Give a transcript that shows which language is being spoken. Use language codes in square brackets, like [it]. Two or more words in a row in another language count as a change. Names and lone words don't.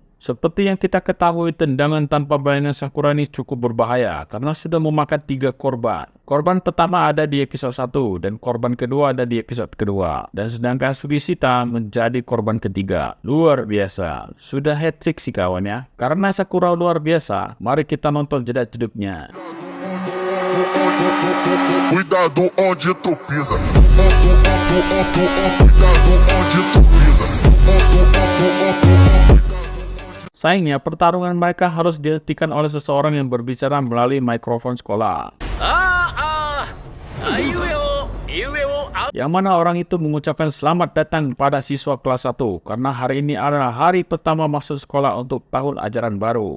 [id] Seperti yang kita ketahui, tendangan tanpa bayangan Sakura ini cukup berbahaya karena sudah memakan 3 korban. Korban pertama ada di episode 1 dan korban kedua ada di episode kedua. Dan sedangkan Sugishita menjadi korban ketiga. Luar biasa. Sudah hat-trick sih kawan ya. Karena Sakura luar biasa, mari kita nonton jeda-jeduknya. [pt] Cuidado onde tu pisa. Cuidado onde tu pisa. [id] Sayangnya pertarungan mereka harus dihentikan oleh seseorang yang berbicara melalui mikrofon sekolah. Yang mana orang itu mengucapkan selamat datang pada siswa kelas 1 karena hari ini adalah hari pertama masuk sekolah untuk tahun ajaran baru.